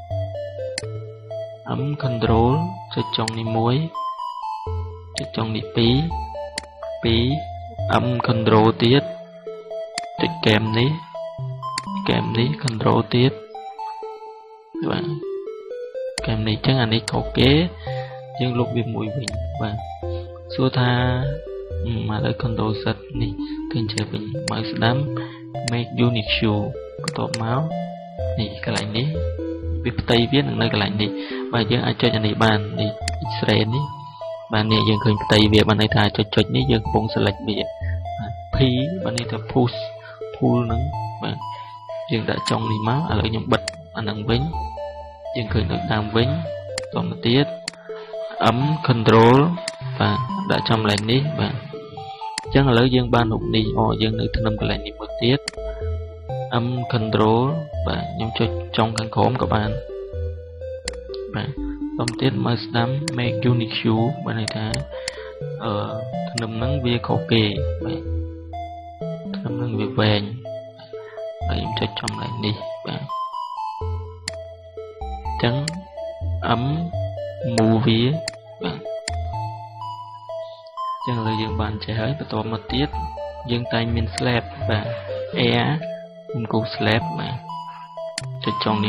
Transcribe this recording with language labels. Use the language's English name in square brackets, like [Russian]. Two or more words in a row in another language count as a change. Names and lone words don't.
[English] M control [Khmer] ចុចចុងនេះមួយចុចចុងនេះ2 [English] M control [Khmer] ទៀតចុច game នេះ control ទៀតបាទ game នេះអញ្ចឹងអានេះខុសគេយើងលុបវាមួយវិញបាទសួរថាមកលើ control set នេះឃើញជើវិញមក ស្ដាំ [English] make unique view [Khmer] បន្ទាប់មកនេះកន្លែងនេះវាផ្ទៃវានឹងនៅកន្លែងនេះបាទយើងអាចចុចអានេះបាននេះ X-ray នេះបាទនេះយើងឃើញផ្ទៃវា បានន័យថាចុចនេះយើងកំពុង select វាបាទ P បានន័យថា [English] push pull [Khmer] ហ្នឹងបាទយើងដាក់ចុងនេះមកឥឡូវខ្ញុំបិទ អាហ្នឹងវិញយើងឃើញនៅតាមវិញតទៅទៀត [English] M control [Khmer] បាទដាក់ចំកន្លែងនេះ បាទអញ្ចឹងឥឡូវយើងបានរូបនេះយើងនៅថ្នឹមកន្លែងនេះមួយទៀត [English] M control [Khmer] បាទខ្ញុំចុចចុងខាងក្រោមក៏បានបាទតទៅទៀតមើលស្ដាំ [English] make unique view [Khmer] បានន័យថាថ្នឹមហ្នឹងវាខុសគេបាទថ្នឹមហ្នឹងវាវែងហើយខ្ញុំចុចចំកន្លែងនេះបាទ អញ្ចឹង [English] M move [Khmer] វាបាទអញ្ចឹងឥឡូវយើងបានចេះហើយបន្តមកទៀតយើងតែងមាន slab បាទ air ខ្ញុំគូ slab បាទចុចចុង